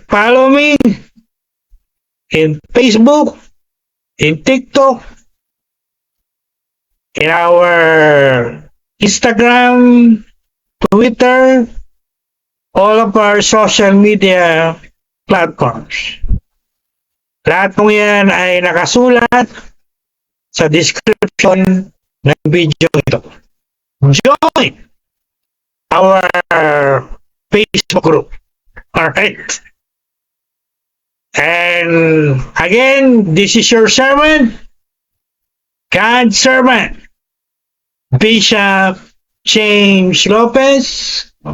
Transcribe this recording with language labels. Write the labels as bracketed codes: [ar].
[en] Follow me in Facebook, in TikTok, in our Instagram, Twitter, all of our social media platforms. [tl] Lahat ng yan ay nakasulat sa description ng video ito. [en] Join our Facebook group. Alright? And again, this is your servant, God's servant, Bishop James Lopez,